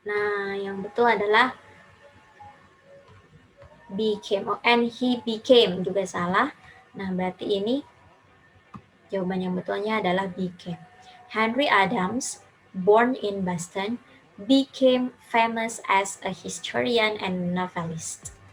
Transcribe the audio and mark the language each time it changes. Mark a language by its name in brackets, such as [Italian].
[Indonesian] Nah, yang betul adalah became. [English] Oh, and he became [Indonesian] juga salah. Nah, berarti ini jawaban yang betulnya adalah became. [English] Henry Adams, born in Boston, became famous as a historian and novelist.